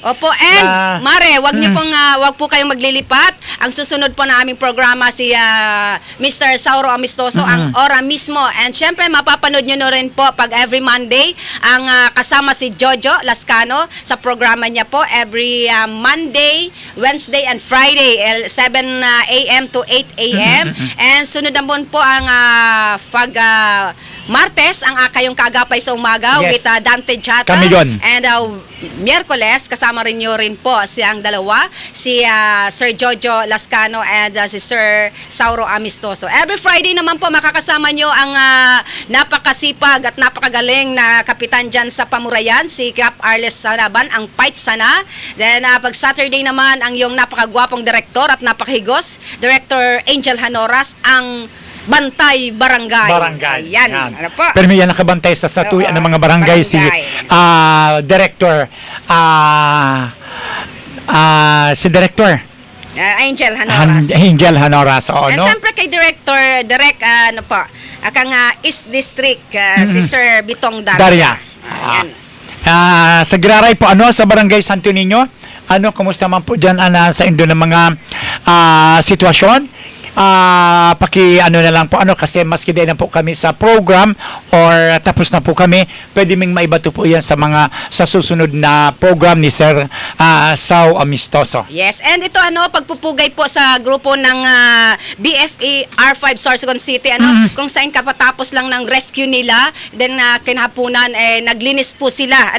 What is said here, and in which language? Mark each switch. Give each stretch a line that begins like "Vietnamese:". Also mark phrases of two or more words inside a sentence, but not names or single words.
Filipino: Opo, and Mare, wag po kayong maglilipat. Ang susunod po na aming programa si Mr. Sauro Amistoso, ang Ora mismo. And syempre, mapapanood nyo na rin po pag
English: every Monday ang kasama si Jojo Lascano sa programa niya po every Monday, Wednesday, and Friday 7 a.m.
Filipino: to 8 a.m. And sunod naman po ang Martes, ang kayong kaagapay sa umaga Yes. with Dante Chata. Kami yun. And Miyerkules, kasama rin nyo rin po siyang dalawa, si Sir Jojo Lascano and si Sir Sauro Amistoso. Every Friday naman po makakasama nyo ang napakasipag at napakagaling na kapitan dyan sa Pamurayan, si Cap Arles Sanaban, ang Fight Sana. Then pag Saturday naman, ang yung napakagwapong direktor at napakahigos, Director Angel Hanoras, ang Bantay Barangay. Yan. Ano po? Pero may yan nakabantay sa satuyan ng mga barangay, si Barangay. Director Director Angel Hanoras. Angel Hanoras. Oo, And no?
Bikol: siyempre kay akang East District, si Sir Bitong Daria. Ayan. Sa Giraray po, sa Barangay Santo Niño, kumusta man po dyan sa indo ng mga sitwasyon? Na lang po kasi maski din na po kami sa program or tapos na po kami, pwede ming maibato po yan sa susunod na program ni Sir Sao Amistoso.
Filipino: Yes, and ito pagpupugay po sa grupo ng BFE R5 Sorsogon City kung saan kapatapos lang ng rescue nila, then kinahapunan naglinis po sila.